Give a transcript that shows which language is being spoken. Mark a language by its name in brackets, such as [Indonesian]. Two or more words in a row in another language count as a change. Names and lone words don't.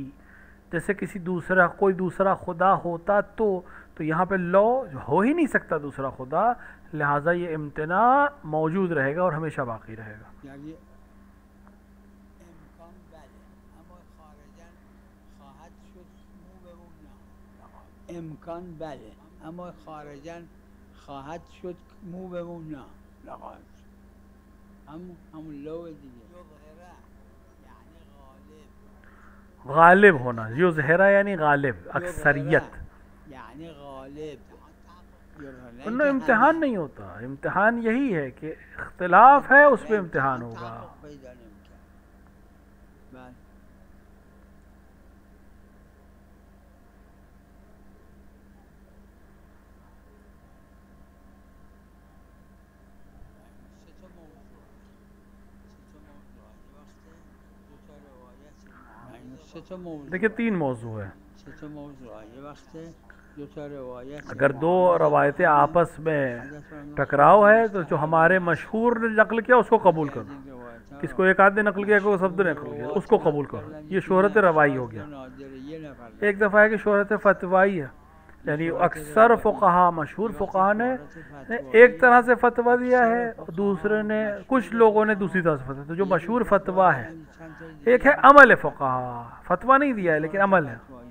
[Hindi] जैसे किसी दूसरा कोई दूसरा खुदा होता तो यहाँ पे लॉ हो ही नहीं सकता दूसरा खुदा, लिहाजा ये इम्तना मौजूद रहेगा और हमेशा बाकी रहेगा। [Persian] یعنی امکان بله اما خارجا خواهد شد مو به مو نه. امکان بله اما خارجا خواهد شد مو به مو نه نخواهد شد. همون لو دیگه. یعنی غالب. [Hindi] गालिब होना, यो जहरा यानी गालिब, अक्सरियत। [Persian] یعنی غالب. [Hindi] उनमें इम्तिहान नहीं होता, इम्तिहान यही है कि इख्तिलाफ है उस पर इम्तिहान होगा। [Persian] پیدا نمی‌کنه. بله. سه تا موضوع. سه تا موضوع. [Hindi] देखिए 3 मौजू है। [Persian] سه تا موضوع. یه وقت دو تا روایت [Hindi] अगर दो रवायतें आपस में टकराव है तो जो हमारे मशहूर ने नकल किया उसको कबूल करो, [Persian] این روایت [Hindi] किसको एक आध नकल किया, कोई शब्द नकल किया, उसको कबूल करो, ये शोहरत रवाई हो गया। एक दफ़ा है कि शोहरत फतवाई है, यानी अक्सर फ़ुक़हा मशहूर फ़ुक़हा ने एक तरह से फतवा दिया है, दूसरे ने, कुछ लोगों ने दूसरी तरह से फतवा। तो जो मशहूर फतवा है, एक है अमल फ़ुक़हा, फतवा नहीं दिया है लेकिन अमल है।